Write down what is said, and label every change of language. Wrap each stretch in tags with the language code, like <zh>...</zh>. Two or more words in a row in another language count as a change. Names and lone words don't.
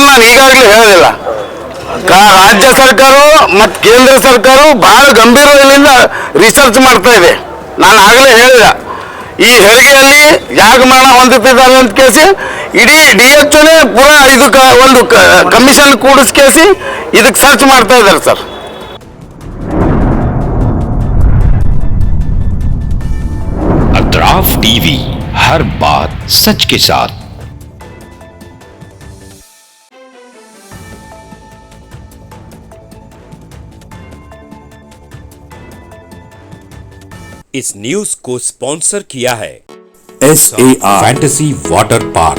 <kn>ನಾನು ಈಗಾಗಲೇ ಹೇಳೋದಿಲ್ಲ, ರಾಜ್ಯ ಸರ್ಕಾರ ಮತ್ತು ಕೇಂದ್ರ ಸರ್ಕಾರ ಬಹಳ ಗಂಭೀರದಿಂದ ರಿಸರ್ಚ್ ಮಾಡ್ತಾ ಇದೆ. ನಾನು ಆಗಲೇ ಹೇಳಿದ ಈ ಹೆರಿಗೆಯಲ್ಲಿ ಯಾಕೆ ಮರಣ ಹೊಂದುತ್ತಿದ್ದಾರೆ ಅಂತ ಕೇಸಿ ಇಡೀ DHOನೇ ಪೂರಾ ಇದಕ್ಕೆ ಒಂದು ಕಮಿಷನ್ ಕೂಡಿಸ್ಕೇಸಿ ಇದಕ್ಕೆ ಸರ್ಚ್ ಮಾಡ್ತಾ ಇದ್ದಾರೆ ಸರ್.</kn> <hi>अतराफ टीवी, हर बात सच के साथ। इस न्यूज को स्पॉन्सर किया है SAR फैंटेसी वाटर पार्क।</hi>